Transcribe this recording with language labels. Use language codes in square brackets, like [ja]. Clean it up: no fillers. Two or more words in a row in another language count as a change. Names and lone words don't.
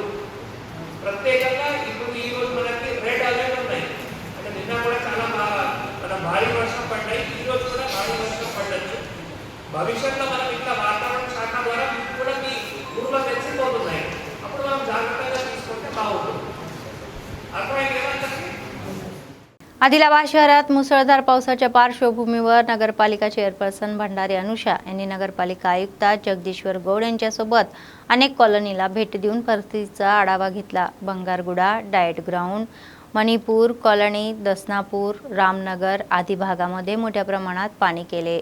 [te] ప్రత్యేకంగా ఇప్పుడు ఈ రోజు మనకి [en] red alert [te] ఉన్నాయి. అంటే నిన్న కూడా చాలా భారీ వర్షం పడ్డాయి, ఈ రోజు కూడా భారీ వర్షం పడవచ్చు. భవిష్యత్తులో మనం ఇంకా వాతావరణ శాఖ ద్వారా కూడా మీ ఊళ్ళో తెలిసిపోతున్నాయి. అప్పుడు మనం జాగ్రత్తగా తీసుకుంటే బాగుంటుంది. अर्थమైంది కదా? [mr] आदिलाबाद शहरात मुसळधार पावसाच्या पार्श्वभूमीवर नगरपालिका चेअरपर्सन भंडारी अनुषा यांनी नगरपालिका आयुक्त जगदीश्वर गौड यांच्यासोबत अनेक कॉलनीला भेट देऊन परिस्थितीचा आढावा घेतला. बंगारगुडा, डाएट ग्राउंड, मणिपूर कॉलनी, दसनापूर, रामनगर आदी भागामध्ये मोठ्या प्रमाणात पाणी केले.